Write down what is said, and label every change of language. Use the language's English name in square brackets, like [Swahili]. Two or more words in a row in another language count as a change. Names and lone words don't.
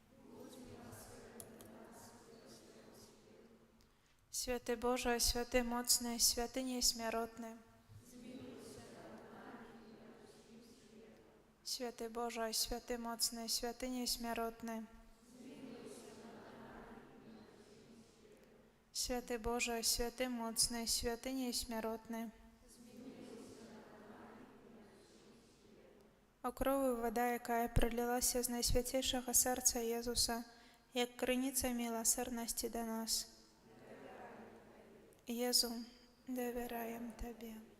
[Polish] Święty Boże, święty mocny, święty nieśmiertelny. Święty Boże, święty mocny, święty nieśmiertelny. Święty Boże, święty mocny, święty nieśmiertelny. [Ukrainian] Окрови вода, яка пролилася з найсвятішого серця Єзуса, як криниця милосердності до нас. Єзу, довіряємо Тобі.